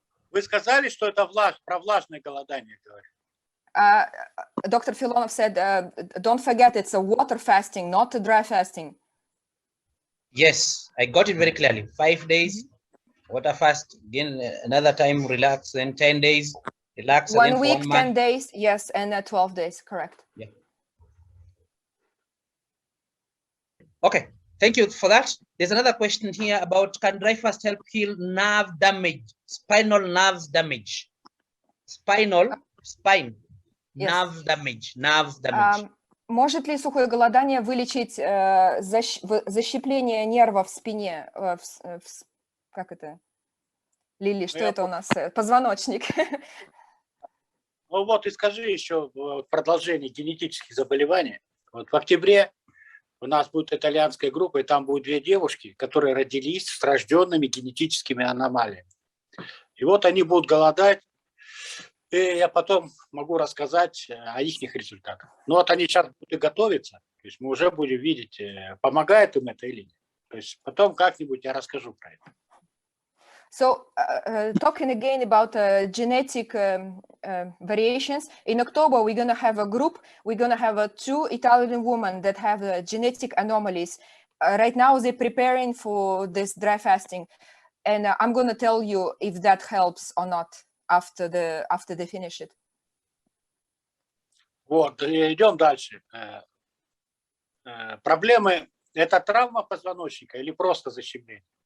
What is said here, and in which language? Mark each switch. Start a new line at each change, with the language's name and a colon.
Russian: Вы сказали, что это про влажное голодание говорит.
English: Dr. Filonov said, don't forget, it's a water fasting, not a dry fasting. Yes, I got it very clearly. 5 days, water fast, again, another time, relax, then 10 days, relax. 1 week, 10 days, yes, and 12 days, correct. Yeah. Okay, thank you for that. There's another question here about, can dry fast help heal nerve damage, spinal nerves damage? Spine, yes. Nerve damage.
Russian: Может ли сухое голодание вылечить защепление нерва в спине? Как это? Лили, что это у нас? Позвоночник. Ну вот и скажи еще в продолжении генетических заболеваний. Вот в октябре у нас будет итальянская группа, и там будут 2 девушки, которые родились с рожденными генетическими аномалиями. И вот они будут голодать и я потом могу рассказать о их результатах. Но вот они сейчас будут готовиться, то есть мы уже будем видеть, помогает им это или нет. То есть потом как-нибудь я расскажу про это.
English: So, talking again about genetic variations, in October we're going to have a group. We're going to have 2 Italian women that have genetic anomalies. Right now they're preparing for this dry fasting, and I'm going to tell you if that helps or not after they finish it.
Russian: Вот, идем дальше. Проблемы – это травма позвоночника или просто защемление?